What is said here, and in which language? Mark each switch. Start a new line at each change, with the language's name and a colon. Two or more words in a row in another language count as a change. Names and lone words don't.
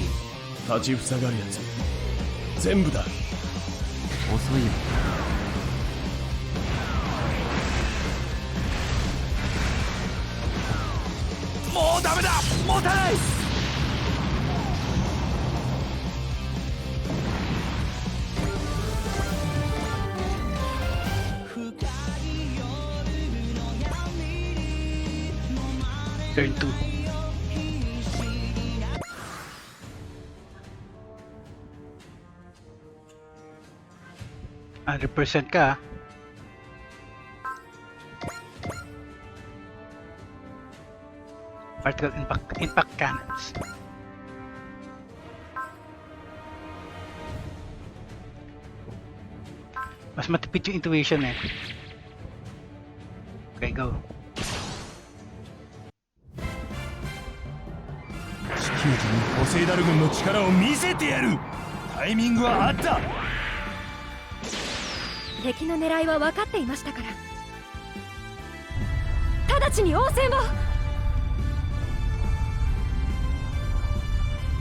Japanese: 立ちふさがるやつ全部だ。遅いよ。もうダメだ、持たない。
Filipino: Turn 2. 100% ka, ah.
English: Particle impact cannons.
Filipino: Mas matipid yung intuition eh. Okay, go.
Japanese: 地球人にポセイダル軍の力を見せてやる。タイミングはあった。敵の狙いは分かっていましたから直ちに応戦を。